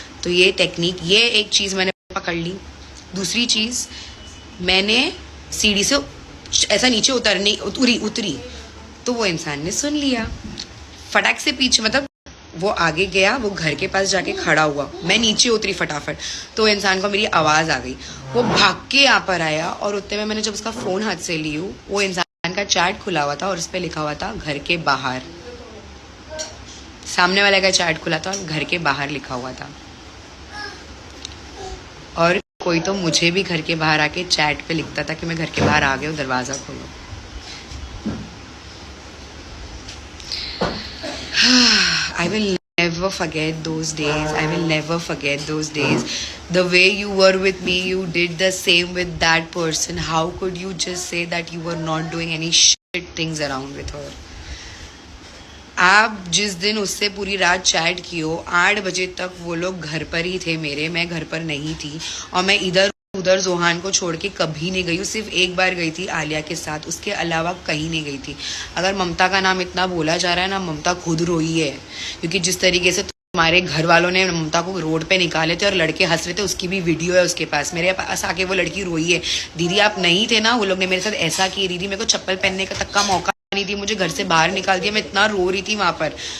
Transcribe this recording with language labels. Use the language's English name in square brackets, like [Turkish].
[Hindi] तो ये टेक्निक, ये एक चीज़ मैंने पकड़ ली। दूसरी चीज़, मैंने सीढ़ी से ऐसा नीचे उतरी तो वो इंसान ने सुन लिया, फटाक से पीछे, मतलब वो आगे गया, वो घर के पास जाके खड़ा हुआ, मैं नीचे उतरी फटाफट, तो इंसान को मेरी आवाज़ आ गई, वो भाग के यहाँ पर आया, और उतने में मैंने जब उसका फ़ोन हाथ से ली हूँ, वो इंसान का चैट खुला हुआ था और उस पर लिखा हुआ था घर के बाहर। सामने वाले का चैट खुला था और घर के बाहर लिखा हुआ था, और कोई तो मुझे भी घर के बाहर आके चैट पे लिखता था कि मैं घर के बाहर आ गया हूँ, दरवाज़ा खोलो। [English] I will never forget those days. I will never forget those days. The way you were with me, you did the same with that person. How could you just say that you were not doing any shit things around with her? [Hindi] आप जिस दिन उससे पूरी रात chat की हो, 8 बजे तक वो लोग घर पर ही थे मेरे, मैं घर पर नहीं थी, और मैं इधर उधर जोहान को छोड़ के कभी नहीं गई हूँ। सिर्फ एक बार गई थी आलिया के साथ, उसके अलावा कहीं नहीं गई थी। अगर ममता का नाम इतना बोला जा रहा है ना, ममता खुद रोई है, क्योंकि जिस तरीके से तुम्हारे घर वालों ने ममता को रोड पे निकाले थे और लड़के हंस रहे थे, उसकी भी वीडियो है उसके पास, मेरे पास आके वो लड़की रोई है, दीदी आप नहीं थे ना, वो लोग ने मेरे साथ ऐसा किया, दीदी मेरे को चप्पल पहनने का तक का मौका नहीं दिया, मुझे घर से बाहर निकाल दिया, मैं इतना रो रही थी वहां पर।